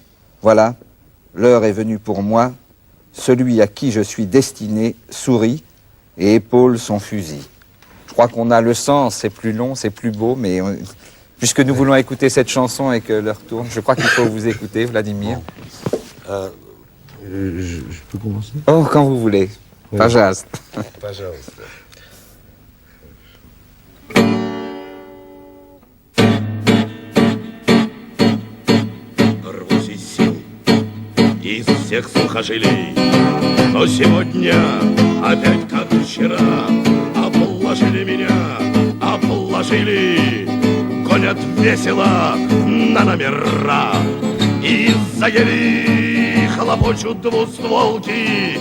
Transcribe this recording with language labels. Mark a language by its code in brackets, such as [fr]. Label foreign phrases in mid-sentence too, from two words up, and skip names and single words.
[fr] Voilà, l'heure est venue pour moi. Celui à qui je suis destiné sourit et épaule son fusil. Je crois qu'on a le sens, c'est plus long, c'est plus beau, mais puisque nous voulons écouter cette chanson et que l'heure tourne, je crois qu'il faut vous écouter, Vladimir. Je peux commencer? Oh, quand vous voulez. Oui. Pajaz. [ru] Пожалуйста. Рвусь из сил, из всех сухожилий, но сегодня опять как вчера обложили меня, обложили, гонят весело на номера и из-за ели хлопочут двустволки.